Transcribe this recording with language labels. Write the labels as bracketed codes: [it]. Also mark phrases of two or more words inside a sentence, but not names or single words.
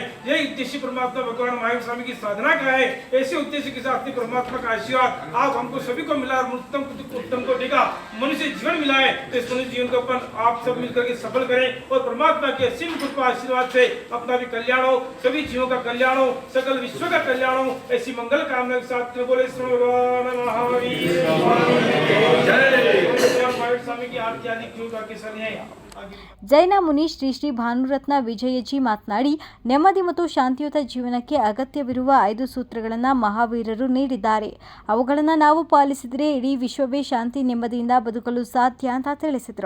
[hi] यही उद्देश्य परमात्मा भगवान महावीर स्वामी की साधना का है। ऐसे उद्देश्य के साथ परमात्मा का आशीर्वाद आप हमको सभी को मिला, उत्तम को देगा मनुष्य जीवन मिला है। तो इस मनुष्य जीवन को अपन आप सब मिलकर के सफल करें और परमात्मा के असीम कृपा आशीर्वाद से अपना भी कल्याण हो, सभी जीवों का कल्याण हो, सकल विश्व का कल्याण हो। ऐसी मंगल कामना के साथ बोले भगवान महावीर [kn] ಜೈನ ಮುನಿ ಶ್ರೀ ಶ್ರೀ ಭಾನುರತ್ನ ವಿಜಯಜಿ ಮಾತನಾಡಿ, ನೆಮ್ಮದಿ ಮತ್ತು ಶಾಂತಿಯುತ ಜೀವನಕ್ಕೆ ಅಗತ್ಯವಿರುವ 5 ಸೂತ್ರಗಳನ್ನು ಮಹಾವೀರರು ನೀಡಿದ್ದಾರೆ. ಅವುಗಳನ್ನು ನಾವು ಪಾಲಿಸಿದರೆ ಇಡೀ ವಿಶ್ವವೇ ಶಾಂತಿ ನೆಮ್ಮದಿಯಿಂದ ಬದುಕಲು ಸಾಧ್ಯ ಅಂತ ತಿಳಿಸಿದರು.